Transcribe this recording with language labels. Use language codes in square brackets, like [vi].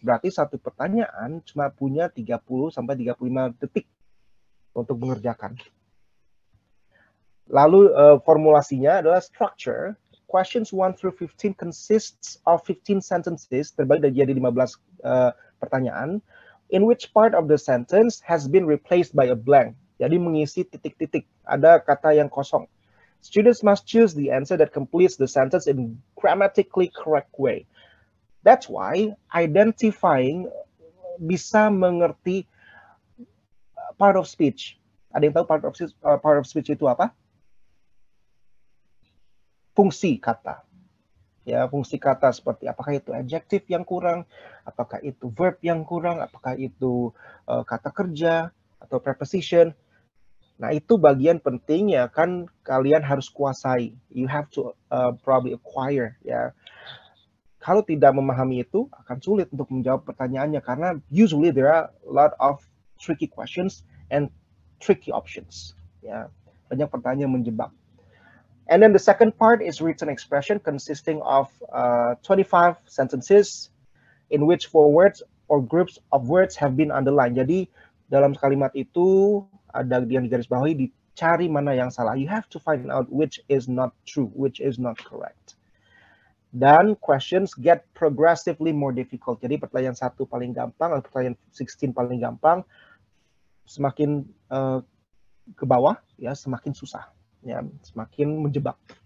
[id] Berarti satu pertanyaan cuma punya 30 sampai 35 detik untuk mengerjakan. Lalu formulasinya adalah structure. [en] Questions 1 through 15 consists of 15 sentences, [id] terbagi dari 15 pertanyaan, [en] in which part of the sentence has been replaced by a blank. [id] Jadi mengisi titik-titik, ada kata yang kosong. [en] Students must choose the answer that completes the sentence in grammatically correct way. That's why identifying [id] bisa mengerti [en] part of speech. [id] Ada yang tahu part of speech itu apa? Fungsi kata. Ya, fungsi kata seperti apakah itu adjective yang kurang, apakah itu verb yang kurang, apakah itu kata kerja atau preposition. Nah, itu bagian penting ya kan kalian harus kuasai. [en] You have to probably acquire ya. [id] Kalau tidak memahami itu akan sulit untuk menjawab pertanyaannya karena [en] usually there are a lot of tricky questions and tricky options. [id] Ya, banyak pertanyaan menjebak. [en] And then the second part is written expression consisting of 25 sentences in which 4 words or groups of words have been underlined. [id] Jadi dalam kalimat itu ada yang digarisbawahi, dicari mana yang salah. [en] You have to find out which is not true, which is not correct. Dan questions get progressively more difficult. [id] Jadi pertanyaan 1 paling gampang, atau pertanyaan 16 paling gampang, semakin ke bawah ya semakin susah, ya semakin menjebak.